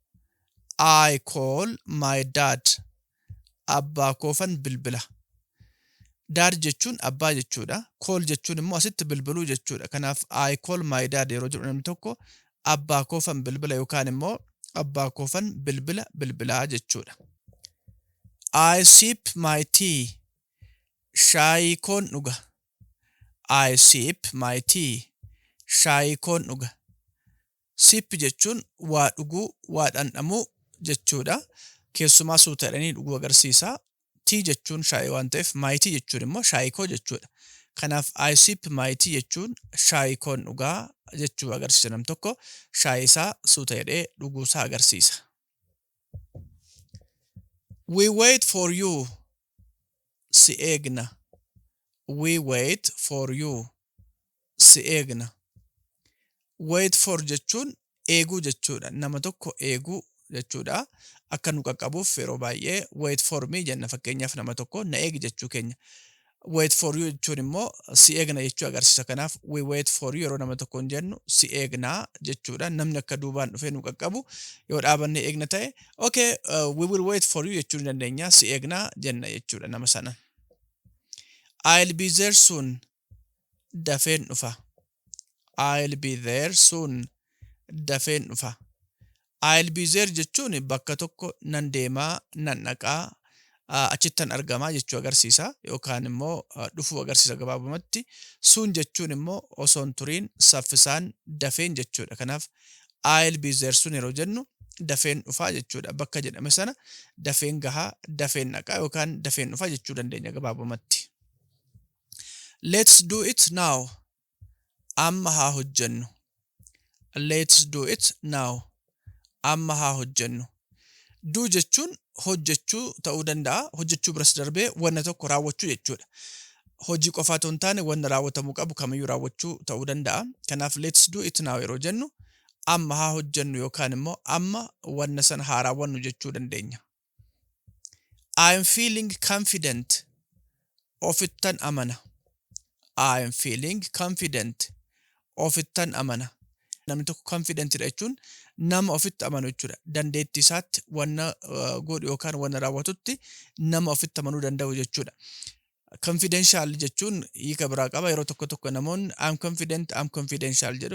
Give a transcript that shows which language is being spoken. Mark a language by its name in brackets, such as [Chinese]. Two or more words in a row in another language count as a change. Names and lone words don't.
[English] I call my dad. [Oromo] Abbaa koofan bilbila. Dad jechuun abbaa jechuudha. Call jechuun immoo asitti bilbiluu jechuudha. Kanaaf [English] I call my dad [Oromo] yeroo jedhu namni tokko abbaa koofan bilbila yookaan immoo abbaa koofan bilbilaa jechuudha. [English] I sip my tea. [Oromo] Shaayii koon dhuga. [English] I sip my tea. [Oromo] Shaayii koon dhuga. Sip jechuun waa dhuguu, waa dhandhamuu jechuudha. Keessumaa suuta jedhanii dhuguu agarsiisa. Tea jechuun shaayii waan ta'eef [English] my tea [Oromo] jechuun immoo shaayii koo jechuudha. Kanaaf [English] I sip my tea [Oromo] jechuun shaayii koon dhugaa jechuu agarsiisa. Nam tokko shaayii isaa suuta jedhee dhuguu isaa agarsiisa. [English] We wait for you. [Oromo] Si eegna. [English] We wait for you. [Oromo] Si eegna. [English] Wait for [Oromo] jechuun eeguu jechuudha. Nama tokko eeguu jechuudha. Akka nu qaqqabuuf yeroo baay'ee [English] wait for me [Oromo] jenna. Fakkeenyaaf nama tokko na eegi jechuu keenya. [English] Wait for you [Oromo] jechuun immoo si eegna jechuu agarsiisa. Kanaaf [English] we wait for you [Oromo] yeroo nama tokkoon jennu si eegnaa jechuudha. Namni akka duubaan dhufee nu qaqqabu yoo dhaabannee eegna ta'e [English] okay, we will wait for you [Oromo] jechuu dandeenya. Si eegnaa jenna jechuudha nama sana. [English] I'll be there soon. [Oromo] Dafeen dhufa. [English] I'll be there soon. [Oromo] Dafeen dhufa. [English] I'll be there [Oromo] jechuun bakka tokko nan deemaa, nan dhaqaa, achittan argamaa jechuu agarsiisa yookaan immoo dhufuu agarsiisa gabaabumatti. Soon jechuun immoo osoo hin turiin saffisaan dafeen jechuudha. Kanaaf [English] I'll be there soon [Oromo] yeroo jennu dafeen dhufaa jechuudha. Bakka jedhame sana dafeen gahaa, dafeen dhaqaa yookaan dafeen dhufaa jechuu dandeenya gabaabumatti. [English] Let's do it now. [Oromo] Amma haa hojjennu. [English] Let's do it now. [Oromo] Amma haa hojjennu. Do jechuun hojjechuu ta'uu danda'a. Hojjechuu biras darbee wanna tokko raawwachuu jechuudha. Hojii qofaa otoo hin taane wanna raawwatamuu qabu kamiyyuu raawwachuu ta'uu danda'a. Kanaaf [English] let's do it now [Oromo] yeroo jennu amma haa hojjennu yookaan immoo amma wanna sana haa raawwannu jechuu dandeenya. [English] I am feeling confident. [Oromo] Ofittan amana. [English] I am feeling confident. [Oromo] Ofittan amana. Namni tokko confident jechuun nama ofitti amanu jechuudha. Dandeettii isaatti wanna godhu yookaan wanna raawwatutti nama ofitti amanuu danda'u jechuudha. Confidential jechuun hiika biraa qaba. Yeroo tokko tokko namoonni [English] I'm confidential [Oromo] jedhu.